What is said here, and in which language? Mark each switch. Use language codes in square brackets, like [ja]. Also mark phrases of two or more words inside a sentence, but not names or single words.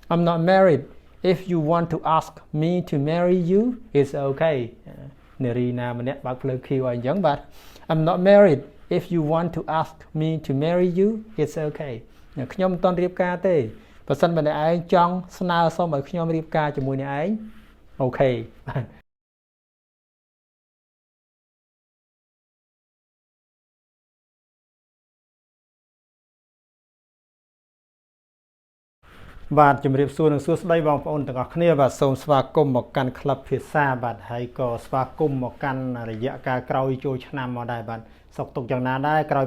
[en] I'm not married if you want to ask me to marry you it's okay [km] នារីណាម្នាក់បើកភ្លើងឃីវឲ្យអញ្ចឹងបាទ [en] I'm not married if you want to ask me to marry you it's okay [km] ខ្ញុំមិនទាន់រៀបការទេបើសិនបើអ្នកឯងចង់ស្នើសុំឲ្យខ្ញុំរៀបការជាមួយអ្នកឯងអូខេ បាទជំរាបសួរនិងសួស្តីបងប្អូនទាំងអស់គ្នាបាទសូមស្វាគមន៍មកកាន់ក្លឹបភាសាបាទហើយក៏ស្វាគមន៍មកកាន់រយៈកាលក្រោយចូលឆ្នាំមកដែរបាទសុខទុក្ខយ៉ាងណាដែរក្រោយ